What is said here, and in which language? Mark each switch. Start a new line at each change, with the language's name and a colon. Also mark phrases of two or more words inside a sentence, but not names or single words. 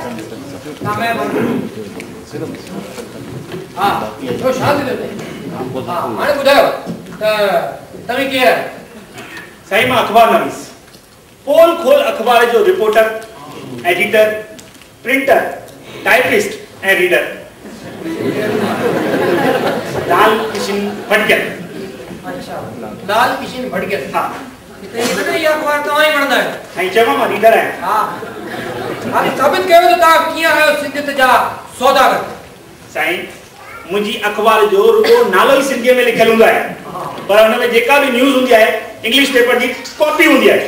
Sindhi: तव्हां महिरबानी हा छो छा थी थिए? हा हाणे ॿुधायो त तव्हीं केरु आहियो? साईं मां अख़बार नवीस पोल खोल अख़बार जो
English: reporter editor printer typist
Sindhi: ऐं रीडर लाल किशन भटकर। अच्छा लाल किशन भटकर। हा हिते इहा अख़बार तव्हां ई पढ़ंदा आहियो? साईं चवां मां रीडर आहियां। हा हाणे साबित कयो त तव्हां कीअं आहियो सिंधियत जा सौदागर। साईं मुंहिंजी अख़बार जो रुगो नालो ई सिंधीअ में लिखियलु हूंदो आहे पर हुन में जेका बि न्यूज़ हूंदी आहे
English: English paper
Sindhi: जी कॉपी हूंदी आहे।